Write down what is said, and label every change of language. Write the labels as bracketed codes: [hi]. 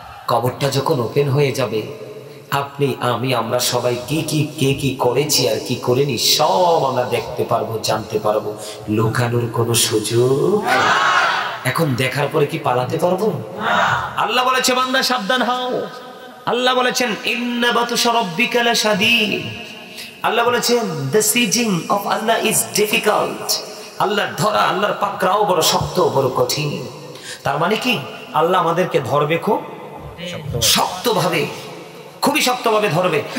[bn] কবরটা যখন ওপেন হয়ে যাবে, আপনি আমি আমরা সবাই কে কি করেছি আর কি করিনি সব আমরা দেখতে পারবো, জানতে পারবো। লুকানোর কোনো সুযোগ। এখন দেখার পরে কি পালাতে পারবো? আল্লাহ বলেছে বান্দা সাবধান হও। আল্লাহ বলেছেন [ar] ইন্না বাতুশা রাব্বিকা লাশাদীদ। [bn] আল্লাহ বলেছেন [en] the sieging of Allah is difficult। [bn] আল্লাহর ধরা, আল্লাহর পাকড়াও বড় শক্ত, বড় কঠিন। তার মানে কি আল্লাহ আমাদেরকে ধরবে খুব শক্তভাবে, খুবই শক্তভাবে ধরবে।